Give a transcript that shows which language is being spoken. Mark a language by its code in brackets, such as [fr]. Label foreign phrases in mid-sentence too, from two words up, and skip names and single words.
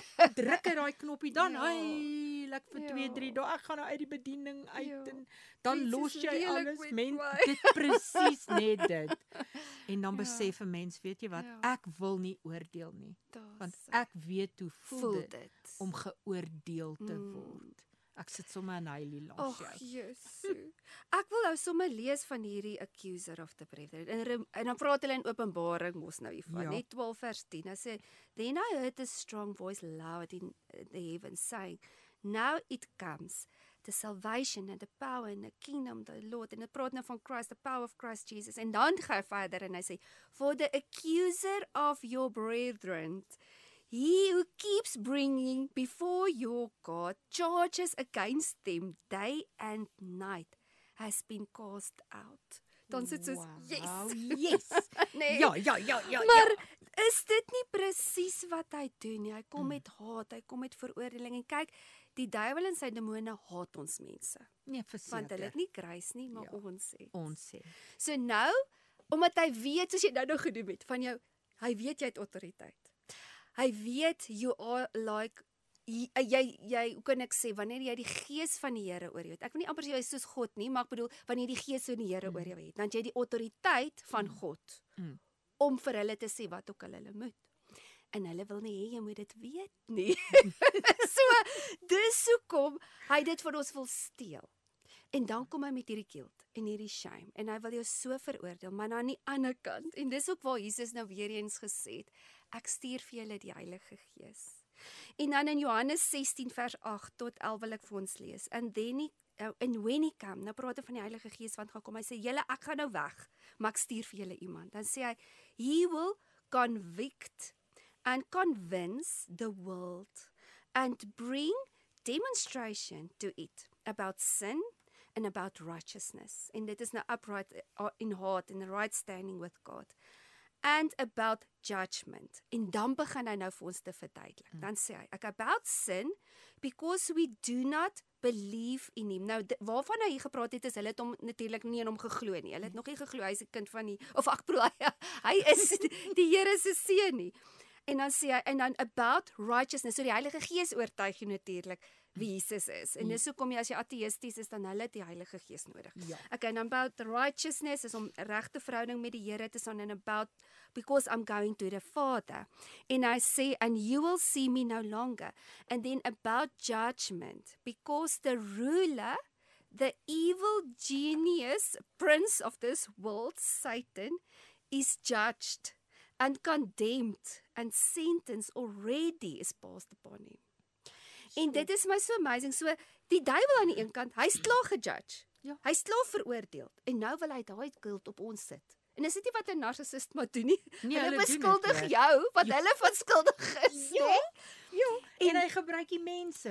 [af] Druk hy daai knoppie dan ek vir 2-3 dae ek gaan nou uit die bediening uit en dan los jy alles dit presies net dit. En dan besef 'n mens, weet jy wat, ek wil nie oordeel nie. Want ek weet hoe voel dit om geoordeel te word. Ek sit sommer in heilie los jy. Jesus. Ek wil nou sommer lees van hierdie [en] accuser of the brethren. [af] En dan praat hulle in Openbaring mos nou hiervan, net 12 vers 10. Hy sê, [en] then I heard a strong voice loud in the heavens saying, now it comes, the salvation and the power and the kingdom of the Lord. [af] En dit praat nou van Christ, [en] the power of Christ Jesus. [af] En dan gaan hy verder en hy sê, [en] for the accuser of your brethren, he who keeps bringing before your God charges against them day and night has been cast out. [af] Dan sit soos, yes. Nee. Ja. Maar is dit nie presies wat hy doen nie? Hy kom met haat, hy kom met veroordeling en kyk, die duiwel en sy demone haat ons mense. Nee, verseker. Want hulle het nie grace nie, maar ons het. Ons het. So nou, omdat hy weet, soos jy nou nog gedoen het, van jou, hy weet jy het autoriteit. Hy weet, [en] you are like, [af] jy, hoe kan ek sê, wanneer jy die gees van die Here oor jou het, ek wil nie amper sê jy is soos God nie, maar ek bedoel, wanneer jy die gees van die Here oor jou het, dan jy die autoriteit van God, om vir hulle te sê wat ook hulle moet. En hulle wil nie hê jy moet dit weet nie. So, dis hoekom hy dit van ons wil steel. En dan kom hy met hierdie guilt en hierdie shame en hy wil jou so veroordeel, maar aan die ander kant, en dis ook waar Jesus nou weer eens gesê het, ek stuur vir julle die Heilige Gees. En dan in Johannes 16 vers 8 tot 11 wil ek vir ons lees. [en] And when he come, [af] nou praat hy van die Heilige Gees want gaan kom, hy sê, julle, ek gaan nou weg, maar ek stuur vir julle iemand. Dan sê hy, [en] he will convict and convince the world and bring demonstration to it about sin and about righteousness. [af] En dit is nou [en] upright in heart, in the right standing with God. And about judgment. [af] En dan begin hy nou vir ons te verduidelik. Dan sê hy, [en] about sin, because we do not believe in him. [af] Nou, waarvan hy gepraat het, is hulle het hom natuurlik nie in hom geglo nie. Hulle het nog nie geglo, hy is 'n kind van die, of ek bedoel, hy is die Here se seun nie. En dan sê hy, en dan [en] about righteousness, [af] so die Heilige Gees oortuig jou natuurlik wie Jesus is. En dis hoekom jy as jy ateïsties is, dan hulle die Heilige Gees nodig. Ja. Okay, [en] and about righteousness [af] is om regte verhouding met die Here te staan, [en] and about, because I'm going to the Father. [af] En hy sê, [en] and you will see me no longer. And then about judgment, because the ruler, the evil genius, prince of this world, Satan, is judged and condemned and sentence already is passed upon him. [af] En dit is my so amazing. So die duiwel aan die een kant, hy's klaar gejudge. Ja. Hy's klaar veroordeel en nou wil hy daai guilt op ons sit. En is dit nie wat 'n narcissist moet doen nie? Nee, hulle hulle doen beskuldig dit, jou wat hulle van skuldig is. Ja. Nee? Ja. En hy gebruik die mense.